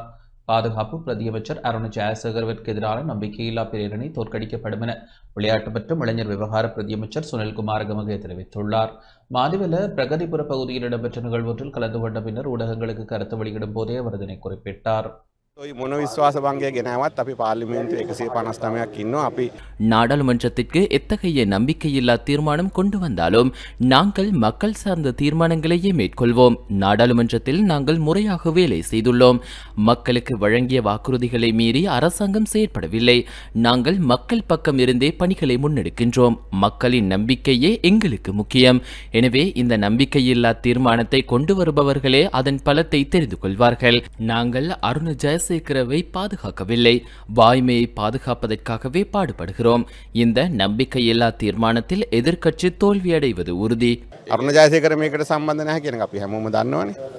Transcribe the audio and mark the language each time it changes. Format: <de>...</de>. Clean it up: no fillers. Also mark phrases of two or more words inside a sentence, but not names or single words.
<ta>பாதுகாப்பு பிரதியமைச்சர் அருண் ஜெயசேகரவிற்கு எதிரான நம்பிக்கையில்லா பிரேரணை தோற்கடிக்கப்படும் என விளையாட்டு மற்றும் இளைஞர் விவகார பிரதியமைச்சர் சுனில்குமார் கமகே தெரிவித்துள்ளார். மாதிவெல பிரகதிபுர பகுதியில் இடம்பெற்ற நிகழ்வொன்றில் கலந்து கொண்ட பின்னர் ஊடகங்களுக்கு கருத்து வெளியிடும் போதே அவர் இதனை குறிப்பிட்டார்.</ta> <si>මොන විශ්වාස භංගය ගෙනාවත් අපි පාර්ලිමේන්තුවේ 159ක් ඉන්නවා. අපි</si> <ta>நாடாளுமன்றத்திற்கு எத்தகைய நம்பிக்கையில்லா தீர்மானம் கொண்டு வந்தாலும் நாங்கள் மக்கள் சார்ந்த தீர்மானங்களையே மேற்கொள்வோம். நாடாளுமன்றத்தில் நாங்கள் முறையாக வேலை செய்துள்ளோம். மக்களுக்கு வழங்கிய வாக்குறுதிகளை மீறி அரசாங்கம் செயற்படவில்லை. நாங்கள் மக்கள் பக்கம் இருந்தே பணிகளை முன்னெடுக்கின்றோம். மக்களின் நம்பிக்கையே எங்களுக்கு முக்கியம். எனவே இந்த நம்பிக்கையில்லா தீர்மானத்தை கொண்டு வருபவர்களே அதன் பலத்தை தெரிந்து கொள்வார்கள். நாங்கள் அருண் ஜெயசேகரவை பாதுகாக்கவில்லை, வாய்மையை பாதுகாப்பதற்காகவே பாடுபடுகிறோம். இந்த நம்பிக்கையில்லா தீர்மானத்தில் எதிர்க்கட்சி தோல்வியடைவது உறுதி.</ta> <si>අරුණ ජයසේකර මේකට සම්බන්ධ නැහැ කියන එක අපි හැමෝම දන්නවනේ.</si>